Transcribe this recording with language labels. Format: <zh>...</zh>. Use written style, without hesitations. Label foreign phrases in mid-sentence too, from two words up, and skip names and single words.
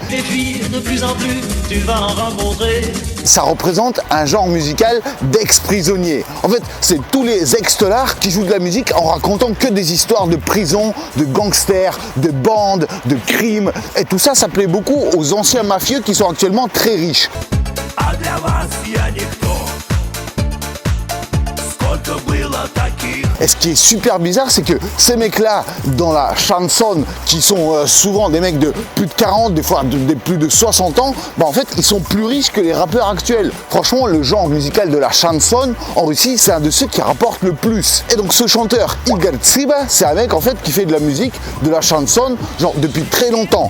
<fr>Et puis, de plus en plus, tu vas en rencontrer. Ça représente un genre musical d'ex-prisonniers. En fait, c'est tous les ex-telards qui jouent de la musique en racontant que des histoires de prison, de gangsters, de bandes, de crimes. Et tout ça, ça plaît beaucoup aux anciens mafieux qui sont actuellement très riches.</fr> <ru>А для вас я никто. Сколько было таких?</ru> <fr>Et ce qui est super bizarre, c'est que ces mecs-là, dans la chanson, qui sont souvent des mecs de plus de 40, des fois de plus de 60 ans, bah en fait, ils sont plus riches que les rappeurs actuels. Franchement, le genre musical de la chanson, en Russie, c'est un de ceux qui rapporte le plus. Et donc ce chanteur, Igor Tsiba, c'est un mec en fait qui fait de la musique, de la chanson, genre depuis très longtemps.</fr>